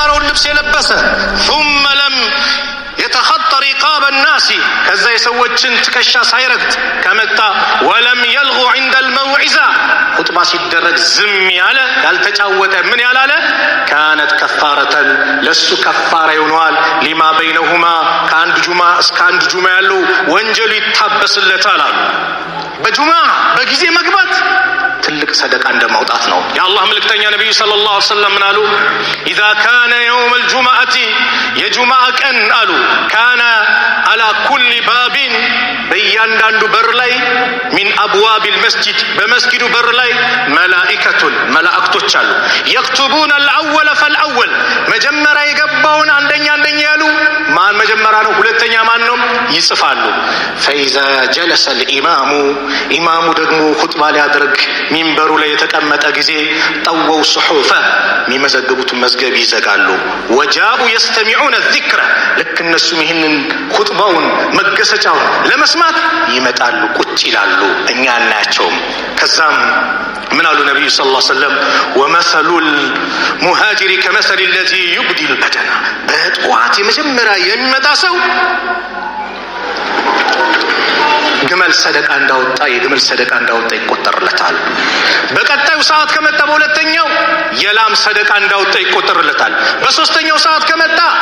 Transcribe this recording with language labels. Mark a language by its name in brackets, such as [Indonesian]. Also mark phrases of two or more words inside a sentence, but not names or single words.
[Amharic] ልብስ የለበሰ [Arabic] ثم لم يتخطى رقاب الناس [Amharic] ከዛ የሰዎችን ትከሻ ሳይረግጥ ከመጣ [Arabic] ولم يلغو عند الموعظة [Amharic] ኹጥባ ሲደረግ ዝም ያለ ያልተጫወተ ምን ያላለ [Arabic] كانت كفارة [Amharic] ለሱ ከፋራ ይሆናል [Arabic] لما بينهما [Amharic] ከአንድ ጁማ እስከ አንድ ጁማ ያለው ወንጀሉ ይታበስለታል አሉ። በጁማ በጊዜ መግባት ትልቅ ሰደቃ እንደማውጣት ነው። የአላህ መልእክተኛ ነብዩ [Arabic] صلى الله عليه وسلم [Amharic] አሉ [Arabic] اذا كان يوم الجمعة [Amharic] የጁማዓ ቀን አሉ [Arabic] كان على كل باب [Amharic] በእያንዳንዱ በር ላይ [Arabic] من ابواب المسجد [Amharic] በመስጊዱ በር ላይ መላእክቶች አሉ [Arabic] يكتبون الاول فالاول [Amharic] መጀመሪያ የገባውን አንደኛ ያሉ ማን መጀመሪያ ነው ሁለተኛ ማን ነው ይጽፋሉ። [Arabic] فاذا جلس الامام [Amharic] ኢማሙ ደግሞ ኹጥባ ሊያደርግ ሚንበሩ ላይ የተቀመጠ ጊዜ [Arabic] طووا الصحف [Amharic] የሚመዘግቡትን መዝገብ ይዘጋሉ። [Arabic] وجاؤوا يستمعون الذكر [Amharic] ልክ እነሱም ይህንን ኹጥባውን መገሰጫውን ለመስማት ይመጣሉ ቁጭ ይላሉ እኛ እናያቸውም። ከዛም ምን አሉ ነብዩ [Arabic] صلى الله عليه وسلم ومثل المهاجر كمثل الذي يبدي البدن [Amharic] በጠዋት የመጀመሪያ የሚመጣ ሰው ግመል ሰደቃ እንዳወጣ የግመል ሰደቃ እንዳወጣ ይቆጠርለታል። በቀጣዩ ሰዓት ከመጣ በሁለተኛው የላም ሰደቃ እንዳወጣ ይቆጠርለታል። በሶስተኛው ሰዓት ከመጣ